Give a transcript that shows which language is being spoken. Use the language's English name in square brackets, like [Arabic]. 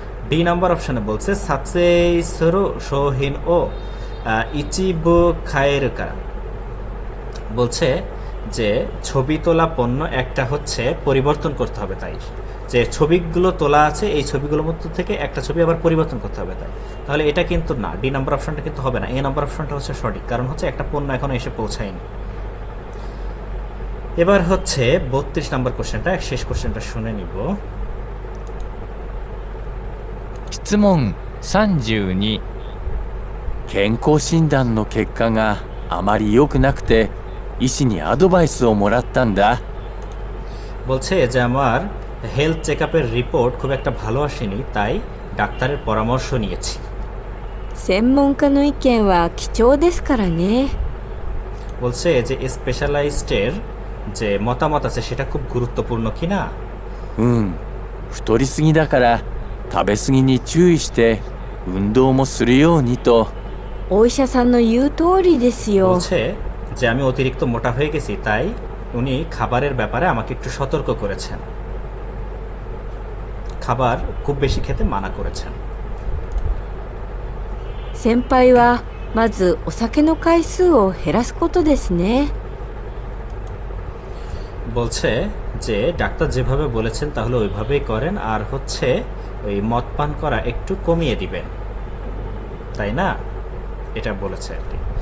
[Bangla] D number অপশনে বলছে [Japanese] সাতসুই সুরু শোহিন ও ইচিবু খায়ের কারা, [Bangla] বলছে যে ছবি তোলা পণ্য একটা হচ্ছে পরিবর্তন করতে হবে তাই, যে ছবিগুলো তোলা আছে এই ছবিগুলোর মধ্যে থেকে একটা ছবি আবার পরিবর্তন করতে হবে তাই। তাহলে এটা কিন্তু না, ডি নাম্বার অপশনটা কিন্তু হবে না, এ নাম্বার অপশনটা হচ্ছে সঠিক, কারণ হচ্ছে একটা পণ্য এখনো এসে পৌঁছায়নি। এবার হচ্ছে 32 নাম্বার কোশ্চেনটা, শেষ কোশ্চেনটা শুনে নিব। [Japanese] 質問32、健康診断の結果があまり良くなくて医師にアドバイスをもらったんだ。 [Bangla] বলছে যে আমার হেলথ চেকআপের রিপোর্ট খুব একটা ভালো আসেনি, তাই ডাক্তারের পরামর্শ নিয়েছি। [Japanese] 専門家の意見は貴重ですからね。 [Bangla] বলছে যে স্পেশালাইজডের যে মতামত আছে সেটা খুব গুরুত্বপূর্ণ কিনা। [Japanese] うん太りすぎだから食べ過ぎに注意して運動もするようにと。お医者さんの言う通りですよ。 [Bangla] বলছে যে আমি অতিরিক্ত মোটা হয়ে গেছি, তাই উনি খাবারের ব্যাপারে আমাকে একটু সতর্ক করেছেন, খাবার খুব বেশি খেতে মানা করেছেন। [Japanese] 先輩はまずお酒の回数を減らすことですね。 [Bangla] বলছে যে ডাক্তার যেভাবে বলেছেন তাহলে ওইভাবেই করেন, আর হচ্ছে ওই মদ পান করা একটু কমিয়ে দিবেন, তাই না? এটা বলেছে আর কি।